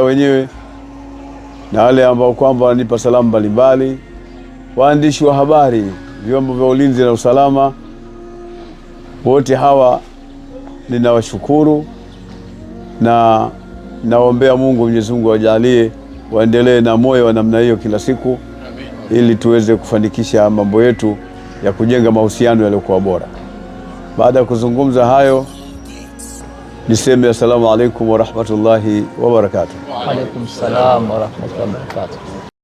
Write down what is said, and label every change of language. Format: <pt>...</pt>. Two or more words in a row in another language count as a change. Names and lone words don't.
<sw>wenyewe na wale ambao kwamba wanipa salamu mbalimbali, waandishi wa habari, vyombo vya ulinzi na usalama, wote hawa ninawashukuru na naombea Mungu, Mwenyezi Mungu awajalie waendelee na moyo wa namna hiyo kila siku, ili tuweze kufanikisha mambo yetu ya kujenga mahusiano yaliyokuwa bora. Baada ya kuzungumza hayo, niseme</sw> <ar>السلام عليكم ورحمة الله وبركاته. وعليكم السلام ورحمة الله وبركاته.</ar>